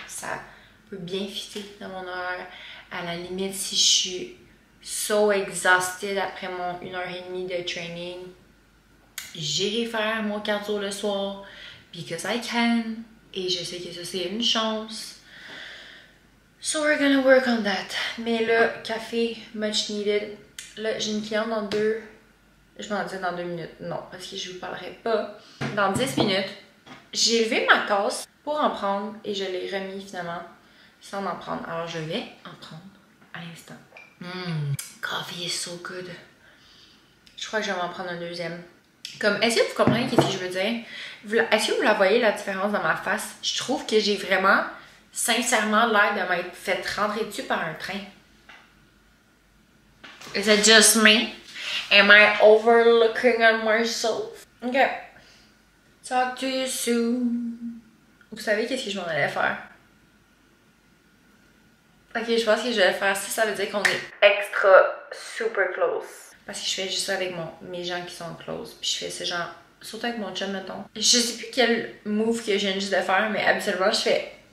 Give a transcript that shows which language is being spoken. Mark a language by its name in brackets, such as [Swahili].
[French] Ça peut bien fitter dans mon horaire. À la limite, si je suis [English] so exhausted [French] après mon 1h30 de training, j'irai faire mon cardio le soir [English] because I can. [French] Et je sais que ça, c'est une chance. [English] So we're gonna work on that. [French] Mais là, café, [English] much needed. [French] Là, j'ai une cliente dans 2... Je m'en dis dans 2 minutes. Non, parce que je vous parlerai pas. Dans 10 minutes, j'ai levé ma tasse pour en prendre et je l'ai remis finalement sans en prendre. Alors, je vais en prendre à l'instant. [English] Coffee is so good. [French] Je crois que je vais m'en prendre un deuxième. Comme, est-ce que vous comprenez ce que je veux dire? Est-ce que vous la voyez, la différence dans ma face? Je trouve que j'ai vraiment, sincèrement, l'air de m'être fait rentrer dessus par un train. [English] Is it just me? Am I overlooking on myself? Ok. Talk to you soon. [French] Vous savez qu'est-ce que je m'en allais faire? Ok, je pense que je vais faire ça. Ça veut dire qu'on est extra super close. Parce que je fais juste ça avec mes gens qui sont close. Puis je fais ça genre, surtout avec mon chum, mettons. Je sais plus quel move que je viens juste de faire, mais habituellement je fais.